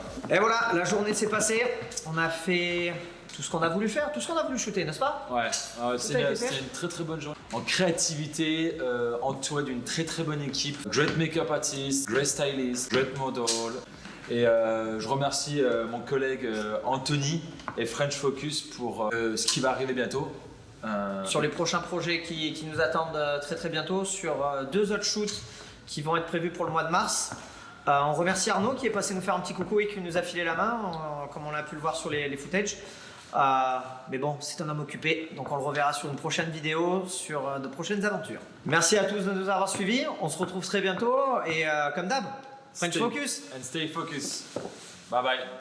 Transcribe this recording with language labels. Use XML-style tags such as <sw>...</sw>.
<fr>Et voilà, la journée s'est passée. On a fait tout ce qu'on a voulu faire, tout ce qu'on a voulu shooter, n'est-ce pas? Ouais, c'était une très très bonne journée. En créativité, entouré d'une très très bonne équipe.</fr> <en>Great make-up artist, great stylist, great model.</en> <fr>Et je remercie mon collègue Anthony et French Focus pour ce qui va arriver bientôt. Sur les prochains projets qui nous attendent très très bientôt, sur 2 autres shoots qui vont être prévus pour le mois de mars. On remercie Arnaud qui est passé nous faire un petit coucou et qui nous a filé la main, comme on a pu le voir sur les footages. Mais bon, c'est un homme occupé, donc on le reverra sur une prochaine vidéo, sur de prochaines aventures. Merci à tous de nous avoir suivis, on se retrouve très bientôt et comme d'hab, French Focus.</fr> <en>And stay focused. Bye bye.</en>